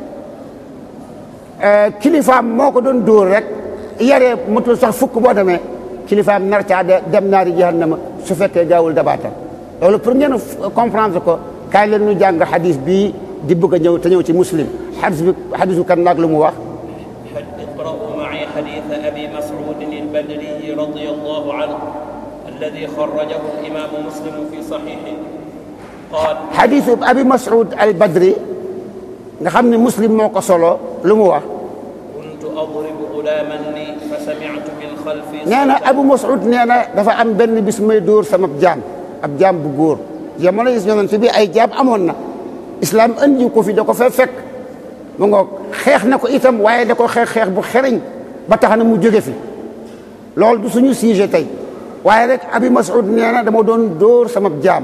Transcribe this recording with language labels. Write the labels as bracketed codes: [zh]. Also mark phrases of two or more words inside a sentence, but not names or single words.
[wo] kilifaam moo ko doon dóor rek yaree motul sax fukk boo demee kilifaam nar caa dem [ar] نار جهنم [wo] su fekkee gaawul dabaatal loolu pour ngeen comprendre ko kaay leen ñu jàng xadis bii di bëgg a ñëw te ñëw ci muslim xadisu kan naag lu mu wax [ar] اقرأوا معي حديث أبي مسعود البدري رضي الله عنه الذي خرجه الإمام مسلم في صحيحه قال حديث أبي مسعود البدري [wo] nga xam ne muslim moo ko solo lu mu wax [ar] كنت أضرب غلاما لي فسمعت من خلفي [wo] nee na Abu Mas'ud nee na dafa am benn bis may dóor sama ab jaam bu góor jamono gis ñoo ci bi ay jaam amoon na islam andi ko fi da ko fekk mu ngoog xeex na ko itam waaye da ko xeex bu xereñ ba tax na mu jóge fi loolu du suñu sujet tey waaye rek Abi Mas'ud nee na dama doon dóor sama jaam